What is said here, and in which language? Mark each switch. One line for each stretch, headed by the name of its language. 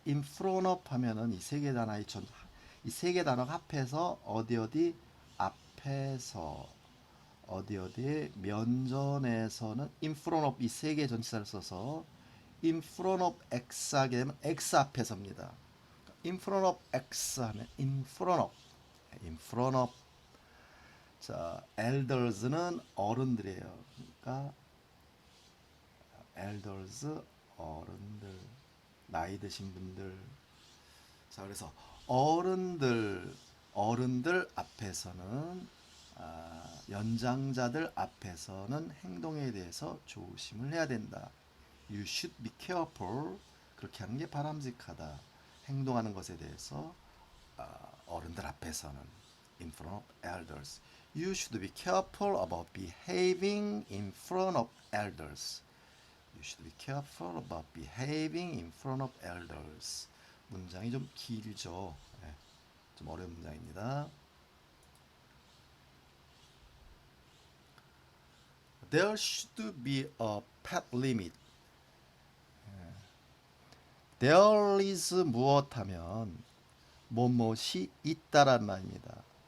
Korean: In front of 하면은 이 세 개 단어의 이 세 개 단어가 합해서 어디 앞에서 어디 면전에서는 in front of 이 세 개 전치사를 써서 in front of x 하게 되면 x 앞에서입니다. in front of x 하면 in front of 자, elders는 어른들이에요. 그러니까 elders 어른들, 나이 드신 분들. 자, 그래서 어른들 앞에서는 연장자들 앞에서는 행동에 대해서 조심을 해야 된다.
English: You should be careful.
Korean: 그렇게 하는 게 바람직하다. 행동하는 것에 대해서 어른들 앞에서는
English: in front of elders. You should be careful about behaving in front of elders. You should be careful about behaving in front of elders.
Korean: 문장이 좀 길죠. 네, 좀 어려운 문장입니다.
English: There should be a pet limit.
Korean: There is 무엇하면 뭐뭇이 있다란 말입니다.